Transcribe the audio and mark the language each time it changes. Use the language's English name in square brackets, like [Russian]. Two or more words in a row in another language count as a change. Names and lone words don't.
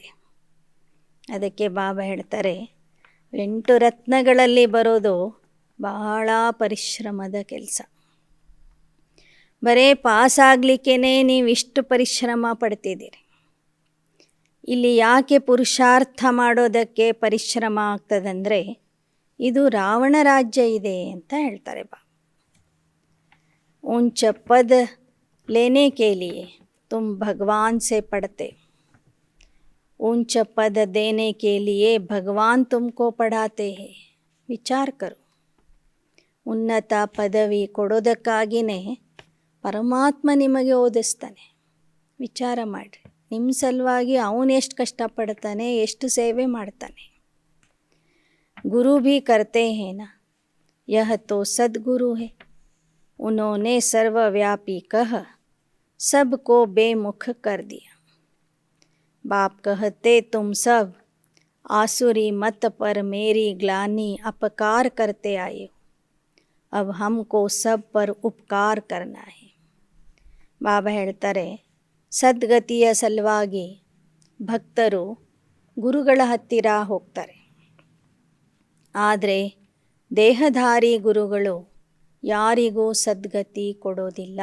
[Kannada] ಅದಕ್ಕೆ ಬಾಬಾ ಹೇಳ್ತಾರೆ, 8 ರತ್ನಗಳಲ್ಲಿ ಬರೋದು ಬಹಳ ಪರಿಶ್ರಮದ ಕೆಲಸ. ಬರೇ ಪಾಸ್ ಆಗಲಿಕ್ಕೇ ನೀವು ಇಷ್ಟು ಪರಿಶ್ರಮ ಪಡ್ತಿದ್ದೀರಿ. ಇಲ್ಲಿ ಯಾಕೆ ಪುರುಷಾರ್ಥ ಮಾಡೋದಕ್ಕೆ ಪರಿಶ್ರಮ ಆಗ್ತದಂದರೆ, ಇದು ರಾವಣ ರಾಜ್ಯ ಇದೆ ಅಂತ ಹೇಳ್ತಾರೆ ಬಾಬಾ. [Hindi] ऊंच पद लेने के लिए तुम भगवान से पढ़ते, ऊंच पद देने के लिए भगवान तुमको पढ़ाते हैं. विचार करो. [Kannada] ಉನ್ನತ ಪದವಿ ಕೊಡೋದಕ್ಕಾಗಿಯೇ ಪರಮಾತ್ಮ ನಿಮಗೆ ಓದಿಸ್ತಾನೆ. ವಿಚಾರ ಮಾಡಿರಿ, ನಿಮ್ಮ ಸಲುವಾಗಿ ಅವನು ಎಷ್ಟು ಕಷ್ಟಪಡ್ತಾನೆ, ಎಷ್ಟು ಸೇವೆ ಮಾಡ್ತಾನೆ. [Hindi] गुरु भी करते हैं, यह तो सद्गुरु है. उन्होंने सर्वव्यापी कह सबको बेमुख कर दिया. बाप कहते तुम सब आसुरी मत पर मेरी ग्लानि अपकार करते आए हो, अब हमको सब पर उपकार करना है. [Kannada] ಬಾಬಾ ಹೇಳ್ತಾರೆ, ಸದ್ಗತಿಯ ಸಲುವಾಗಿ ಭಕ್ತರು ಗುರುಗಳ ಹತ್ತಿರ ಹೋಗ್ತಾರೆ. ಆದರೆ ದೇಹಧಾರಿ ಗುರುಗಳು ಯಾರಿಗೂ ಸದ್ಗತಿ ಕೊಡೋದಿಲ್ಲ.